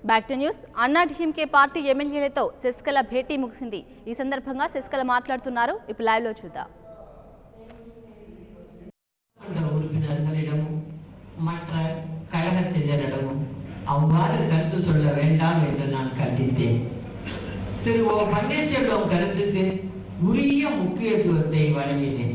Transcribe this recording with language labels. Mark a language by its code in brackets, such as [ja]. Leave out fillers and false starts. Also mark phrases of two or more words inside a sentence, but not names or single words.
[en] back to news. [te] అన్నా డీఎంకే పార్టీ ఎమ్మెల్యేలతో శశికళ భేటీ ముగిసింది. ఈ సందర్భంగా శశికళ మాట్లాడుతున్నారు. ఇప్పుడు లైవ్ లో చూద్దాం. [ta] உறுப்பினர்களிடமும் மற்ற கழகத்தினரிடமும் அவ்வாறு கருத்து சொல்ல வேண்டாம் என்று நான் கண்டித்தேன். திரு ஓ பன்னீர்செல்வம் கருத்துக்கு உரிய முக்கியத்துவத்தை வழங்கினேன்.